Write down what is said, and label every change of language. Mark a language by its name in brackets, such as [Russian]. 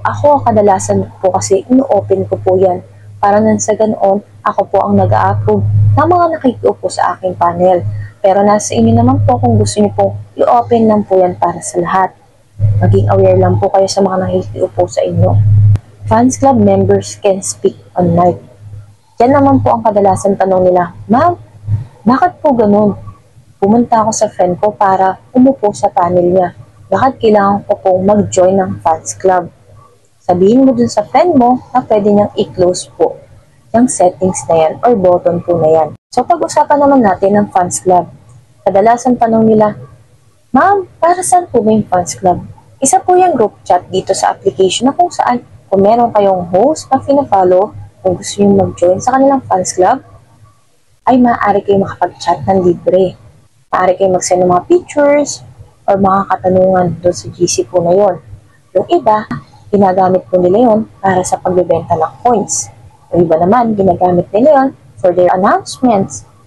[Filipino] Ako kadalasan po kasi ino-open ko po yan. Para nang sa ganoon, ako po ang nag-a-approve ng mga nakikiupo sa aking panel. Pero nasa inyo naman po kung gusto niyo po i-open lang po yan para sa lahat. Maging aware lang po kayo sa mga nakikiupo sa inyo. [English] Fans Club members can speak on mic. [Filipino] Yan naman po ang kadalasan tanong nila, Ma'am, bakit po ganun? Pumunta ako sa friend ko para umupo sa panel niya. Bakit kailangan ko pong mag-join ng Fans Club? Sabihin mo dun sa friend mo na pwede niyang i-close po yung settings na yan or button po na yan. So, pag-usapan naman natin ng Fans Club. Kadalasan tanong nila, Ma'am, para saan po ba yung Fans Club? Isa po yung group chat dito sa application na kung saan kung meron kayong host na fina-follow, kung gusto nyo mag-join sa kanilang Fans Club, ay maaari kayo makapag-chat ng libre. Maaari kayo mag-send ng mga pictures or mga katanungan doon sa GC po na yon. Yung iba, ginagamit po nila yun para sa pagbebenta ng coins. Yung iba naman, ginagamit nila yun [English] for their announcements.